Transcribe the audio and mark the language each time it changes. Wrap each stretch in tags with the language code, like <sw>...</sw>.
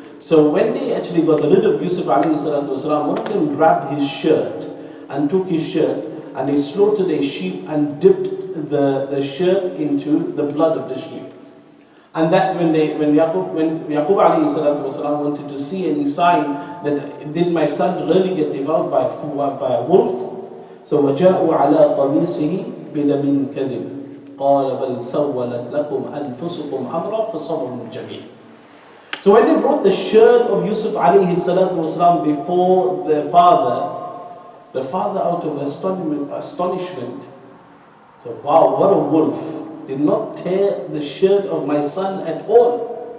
<en>So when they actually got rid of Yusuf alayhi salatu wasalam, one of them grabbed his shirt and took his shirt and they slaughtered a sheep and dipped the shirt into the blood of the sheep. And that's when Yaqub alayhi salatu wasalam wanted to see any sign that did my son really get devoured by a wolf.</en> <ar>So وَجَاءُوا عَلَىٰ قَمِيصِهِ بِدَمٍ كَذِبٍ قال بل سولت لكم أنفسكم أمرا فصبر جميل.</ar> <en>So when they brought the shirt of Yusuf alayhi salatu wasalam before the father out of astonishment said, wow, what a wolf, did not tear the shirt of my son at all.</en>